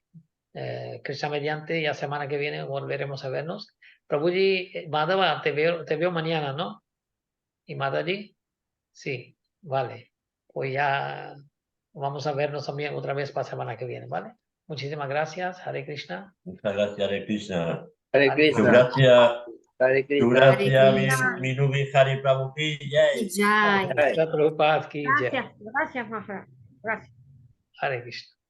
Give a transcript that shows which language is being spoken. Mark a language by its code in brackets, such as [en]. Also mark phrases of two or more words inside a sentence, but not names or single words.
[es] Si Krishna mediante, ya semana que viene volveremos a vernos. Prabhuji, Madhava, te veo mañana, ¿no? ¿Y Madaji? Sí, vale. Pues ya vamos a vernos también otra vez para semana que viene, ¿vale? Muchísimas gracias, Hare Krishna. Muchas gracias, Hare Krishna. Hare Hare Krishna. Gracias, Hare Krishna. gracias, Krishna. [hi] mi Nubi Hari Prabhu ki jai. Jai. Jai. Krishna Prabhupada ki jai. [es] Gracias, Maharaj. Gracias. Hare Krishna.